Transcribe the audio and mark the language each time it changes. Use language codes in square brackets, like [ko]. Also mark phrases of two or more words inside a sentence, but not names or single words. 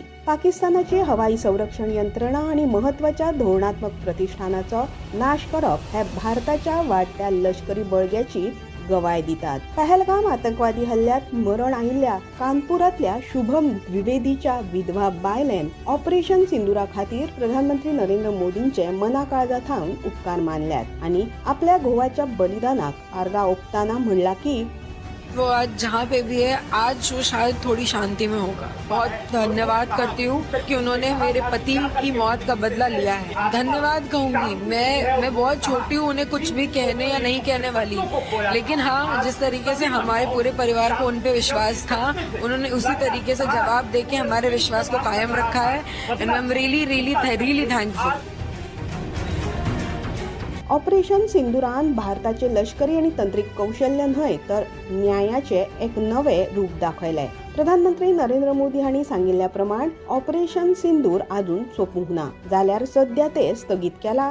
[kok] पाकिस्तानाची हवाई संरक्षण यंत्रणा आणि महत्वाच्या धोरणात्मक प्रतिष्ठानाचो नाश करप हे भारताच्या वाढत्या लष्करी बळग्याची गवाय दितात। पहलगाम आतंकवादी हल्ल्यात मरण आयिल्ल्या कानपुरातल्या शुभम द्विवेदीच्या विधवा बायलेन ऑपरेशन सिंदुरा खातीर प्रधानमंत्री नरेंद्र मोदींचे मनाकाळजांत उपकार मानल्यात आणि आपल्या घोवाच्या बलिदानाक आर्गां ओंपतना म्हणला की [hi] वो आज जहाँ पे भी है आज वो शायद थोड़ी शांति में होगा। बहुत धन्यवाद करती हूँ कि उन्होंने मेरे पति की मौत का बदला लिया है। धन्यवाद कहूँगी। मैं बहुत छोटी हूँ, उन्हें कुछ भी कहने या नहीं कहने वाली, लेकिन हाँ जिस तरीके से हमारे पूरे परिवार को उन पे विश्वास था उन्होंने उसी तरीके से जवाब देके हमारे विश्वास को कायम रखा है। [en] And I am really thankful. [kok] ऑपरेशन सिंदुरान भारताचे लष्करी आणि तंत्रीक कौशल्य न्हय तर न्यायाचे एक नवे रूप दाखयले. प्रधानमंत्री नरेंद्र मोदी हांणी सांगिल्ल्या प्रमाण ऑपरेशन सिंदूर अजून सोपूंक ना जाल्यार सध्या ते स्थगीत केला.